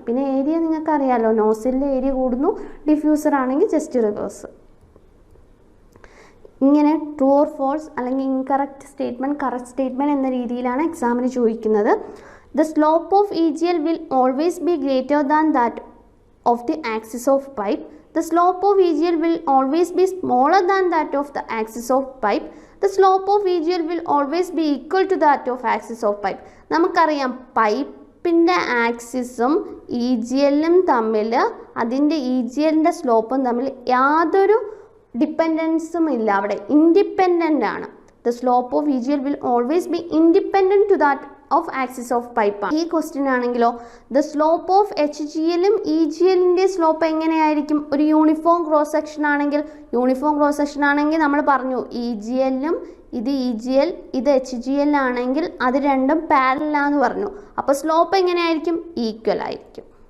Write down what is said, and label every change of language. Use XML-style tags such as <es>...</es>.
<ml>പിന്നെ ഏരിയ നിങ്ങൾക്ക് അറിയാമല്ലോ, നോസിലിൻ്റെ ഏരിയ കൂടുന്നു, ഡിഫ്യൂസർ ആണെങ്കിൽ ജസ്റ്റ് റിവേഴ്സ്. ഇങ്ങനെ ട്രൂ ഓർ ഫോൾസ് അല്ലെങ്കിൽ ഇൻകറക്റ്റ് സ്റ്റേറ്റ്മെൻറ്റ്, കറക്റ്റ് സ്റ്റേറ്റ്മെൻറ്റ് എന്ന രീതിയിലാണ് എക്സാമിന് ചോദിക്കുന്നത്.</ml> <en>The slope of EGL will always be greater than that of the axis of pipe. The slope of EGL will always be smaller than that of the axis of pipe. The slope of EGL will always be equal to that of axis of pipe.</en> <ml>നമുക്കറിയാം പൈപ്പിൻ്റെ ആക്സിസും EGLും തമ്മിൽ, അതിൻ്റെ EGLൻ്റെ സ്ലോപ്പും തമ്മിൽ യാതൊരു ഡിപ്പെൻഡൻസും ഇല്ല, അവിടെ independent ആണ്.</ml> <en>The slope of EGL will always be independent to that of axis of pipe.</en> <ml>ഈ ക്വസ്റ്റ്യൻ ആണെങ്കിലോ, ദ സ്ലോപ്പ് ഓഫ് HGLും EGLൻ്റെ സ്ലോപ്പ് എങ്ങനെയായിരിക്കും, ഒരു യൂണിഫോം ക്രോസ് സെക്ഷൻ ആണെങ്കിൽ, യൂണിഫോം ക്രോസ് സെക്ഷൻ ആണെങ്കിൽ നമ്മൾ പറഞ്ഞു EGLും ഇത് EGL ഇത് HGL ആണെങ്കിൽ അത് രണ്ടും പാരലലാന്ന് പറഞ്ഞു. അപ്പോൾ സ്ലോപ്പ് എങ്ങനെയായിരിക്കും, ഈക്വൽ ആയിരിക്കും.</ml>